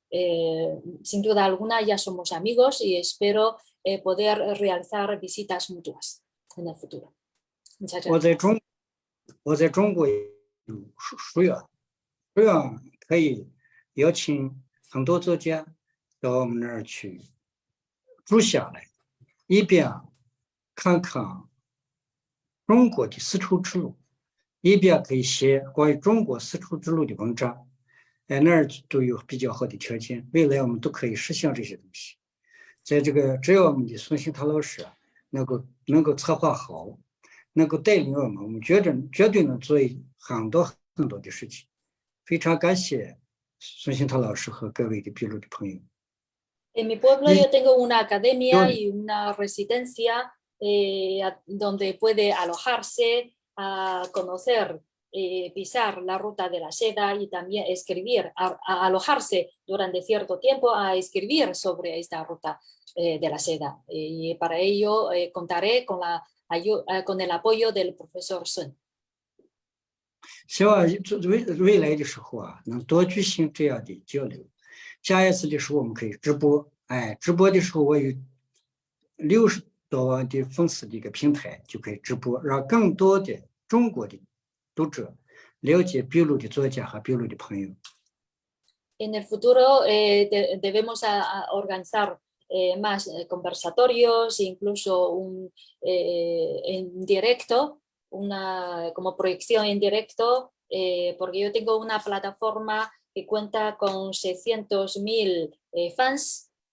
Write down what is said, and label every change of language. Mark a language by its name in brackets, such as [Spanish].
[Spanish] Sin duda alguna ya somos amigos y espero poder realizar visitas mutuas en el futuro. Muchas gracias. [Chinese] 我在中国有书院，书院可以邀请很多作家到我们那儿去住下来，一边看看中国的丝绸之路，一边可以写关于中国丝绸之路的文章。那儿都有比较好的条件，未来我们都可以实现这些东西。在这个只要我们的孙兴堂老师能够策划好，能够带领我们绝对能做很多很多的事情。非常感谢孙兴堂老师和各位的秘鲁的朋友。 [Spanish] En mi pueblo yo tengo una academia y una residencia donde puede alojarse, a conocer, pisar la ruta de la seda y también escribir, a alojarse durante cierto tiempo a escribir sobre esta ruta de la seda. Y para ello contaré con el apoyo del profesor Sun. [Chinese] 希望未来的时候能多举行这样的交流。下一次的时候我们可以直播，直播的时候我有60多万的粉丝的一个平台，就可以直播，让更多的中国的读者了解秘鲁的作家和秘鲁的朋友。 [Spanish] En el futuro debemos organizar más conversatorios, incluso en directo, como proyección en directo, porque yo tengo una plataforma que cuenta con 600.000 fans.